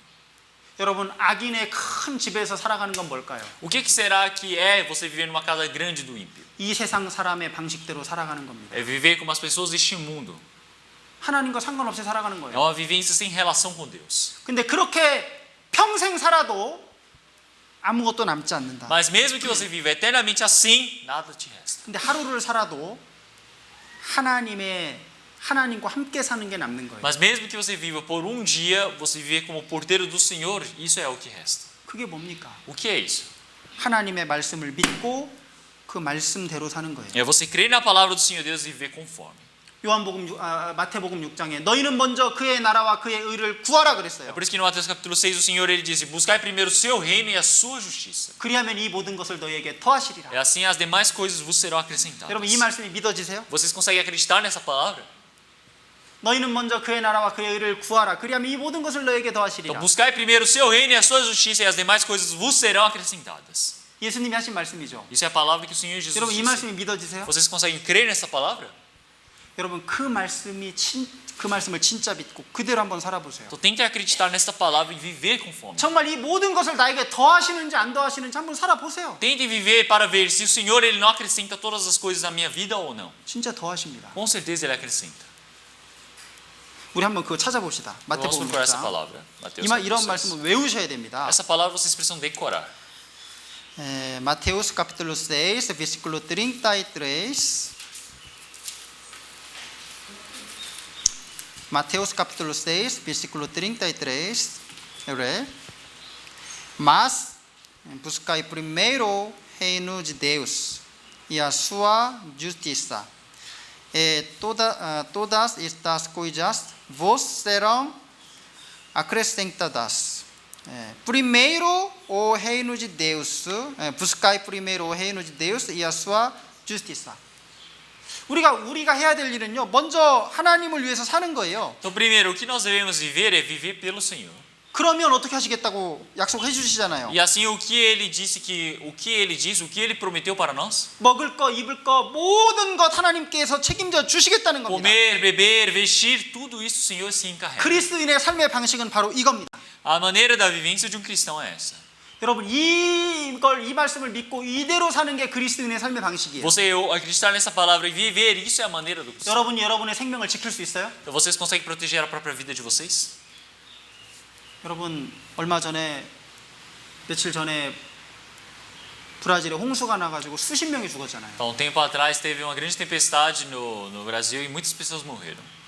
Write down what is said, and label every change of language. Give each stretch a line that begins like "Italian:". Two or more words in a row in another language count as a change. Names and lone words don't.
Korean: 여러분, 악인의 큰 집에서 살아가는 건 뭘까요?
Portuguese: O que será que é você viver numa casa grande do ímpio?
Korean: 이 세상 사람의 방식대로 살아가는 겁니다.
Portuguese: É viver como as pessoas deste mundo.
Korean: 하나님과 상관없이 살아가는
Portuguese: É
Korean: 거예요.
Portuguese: uma vivência sem relação com Deus.
Korean: 근데 그렇게 평생 살아도 아무것도 남지 않는다.
Portuguese: Mas mesmo que você viva eternamente assim, nada te resta.
Korean: 근데 하루를 살아도 하나님과 함께 사는 게 남는 거예요.
Portuguese: Mas mesmo que você viva por um dia, você viver como porteiro do Senhor, isso é o que resta.
Korean: 그게 뭡니까?
Portuguese: O que é isso?
Korean: 하나님의 말씀을 믿고 그 말씀대로 사는 거예요.
Portuguese: É você crer na palavra do Senhor Deus e viver conforme.
Korean: 마태복음 6장에 너희는 먼저 그의 나라와 그의 의를 구하라
Portuguese: É
Korean: 그랬어요.
Portuguese: por isso que no Mateus capítulo 6 o Senhor ele diz: buscai primeiro o seu reino e a sua justiça.
Korean: 그리하면 이 모든 것을 너희에게 더하시리라.
Portuguese: É assim as demais coisas vos serão acrescentadas.
Korean: 여러분, 이 말씀이 믿어지세요?
Portuguese: Vocês conseguem acreditar nessa palavra?
Korean: 너희는 먼저 그의 나라와 그의 의를 구하라. 그리하면 이 모든 것을 너희에게
Portuguese: Então
Korean: 더하시리라.
Portuguese: buscai primeiro o seu reino e a sua justiça e as demais coisas vos serão acrescentadas.
Korean: 예수님이 하신 말씀이죠.
Portuguese: Isso é a palavra que o Senhor Jesus
Korean: 여러분, 이
Portuguese: disse.
Korean: 말씀이 믿어지세요?
Portuguese: Vocês conseguem crer nessa palavra?
Korean: 여러분, 그 말씀을 진짜 믿고 그대로 한번 살아보세요.
Portuguese: Então tente acreditar nessa palavra e viver conforme.
Korean: 정말 이 모든 것을 나에게 더하시는지 안 더하시는지 한번 살아보세요.
Portuguese: Tente viver para ver se o Senhor ele não acrescenta todas as coisas na minha vida ou não.
Korean: 진짜 더하십니다.
Portuguese: Com certeza ele acrescenta.
Korean: 우리 한번 그거 찾아봅시다.
Portuguese: Vamos
Korean: 마태복음
Portuguese: procurar essa
Korean: 6장.
Portuguese: palavra. Mateus
Korean: 이런
Portuguese: capítulo 6.
Korean: 말씀을 외우셔야 됩니다.
Portuguese: Essa palavra vocês precisam decorar. Mateus capítulo 6, versículo 33. Mateus capítulo 6, versículo 33. Mas buscai primeiro o reino de Deus e a sua justiça. Todas estas coisas vos serão acrescentadas. Primeiro o reino de Deus, buscai primeiro o reino de Deus e a sua justiça.
Korean: 우리가 해야 될 일은요, 먼저 하나님을 위해서 사는 거예요.
Portuguese: Então primeiro o que nós devemos viver é viver pelo Senhor.
Korean: 그러면 어떻게 하시겠다고 약속해 주시잖아요.
Portuguese: E assim o que ele prometeu para nós?
Korean: 먹을 거, 입을 거 모든 것 하나님께서 책임져 주시겠다는 겁니다.
Portuguese: Comer, beber, vestir, tudo isso o Senhor se encarrega.
Korean: 그리스도인의 삶의 방식은 바로 이겁니다.
Portuguese: A maneira da vivência de um cristão é essa.
Korean: 여러분, 이 말씀을 믿고 이대로 사는 게 그리스도인의 삶의 방식이에요.
Portuguese: Você acreditar nessa palavra e viver, isso é a maneira do cristão.
Korean: 여러분이 여러분의 생명을 지킬 수 있어요?
Portuguese: Então vocês conseguem proteger a própria vida de vocês?
Korean: 여러분, 며칠 전에 브라질에 홍수가 나가지고 수십 명이 죽었잖아요.
Portuguese: Então, um tempo atrás teve uma grande tempestade no Brasil e muitas pessoas morreram.